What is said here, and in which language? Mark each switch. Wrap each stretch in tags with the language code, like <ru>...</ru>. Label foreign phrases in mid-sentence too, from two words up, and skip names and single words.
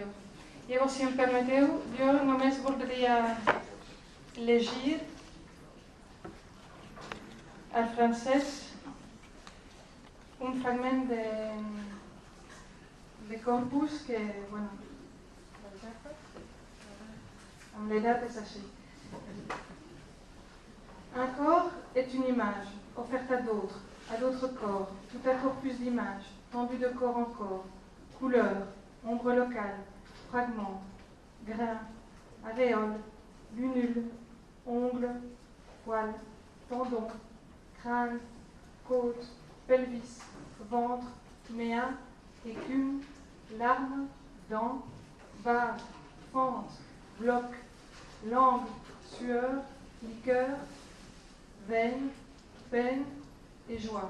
<ca>Llavors, si em permeteu, jo només voldria llegir en francès un fragment de Corpus que, bueno, amb l'edat és així.</ca> <fr>Un corps est une image, offerte à d'autres corps, tout un corpus d'images, tendu de corps en corps, couleurs, ombre locale, fragments, grains, aréoles, lunules, ongles, poils, tendons, crâne, côte, pelvis, ventre, méa, écume, larmes, dents, barbe, fente, bloc, langue, sueur, liqueur, veine, peine et joie.</fr>